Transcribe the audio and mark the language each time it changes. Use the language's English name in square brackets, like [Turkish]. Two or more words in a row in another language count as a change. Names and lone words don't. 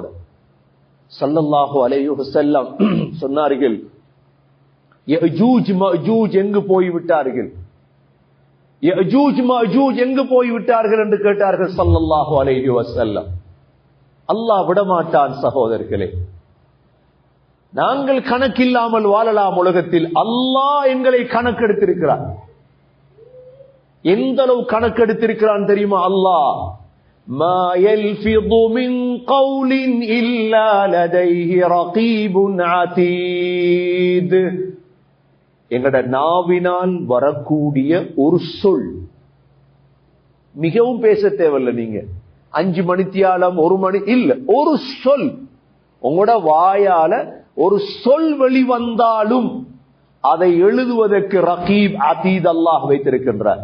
[Arabic] صلى الله عليه وسلم [Tamil] சொன்னார்கள், யஜூஜ் மஜூஜ் எங்கு போய்விட்டார்கள், யஜூஜ் மஜூஜ் எங்கு போய்விட்டார்கள் என்று கேட்டார்கள் [Arabic] صلى الله عليه وسلم. [Tamil] அல்லாஹ் விடமாட்டான் சகோதரர்களே. நாங்கள் கணக்கில்லாமல் வாழலாம் உலகத்தில். அல்லாஹ் எங்களை கணக்கெடுத்திருக்கிறார். எந்த அளவு கணக்கெடுத்திருக்கிறான் தெரியுமா? [Arabic] அல்லாஹ் ما يلفظ من قول إلا لديه رقيب عتيد. [Tamil] எங்கட நாவினால் வரக்கூடிய ஒரு சொல், மிகவும் பேச தேவையில்லை. நீங்க 5 மணித்தியாலம் 1 மணி இல்ல, ஒரு சொல் உங்களோட வாயால ஒரு சொல் வெளிவந்தாலும் அதை எழுதுவதற்கு [Arabic] رقيب عتيد [Tamil] அல்லாஹ் வைத்திருக்கின்றார்.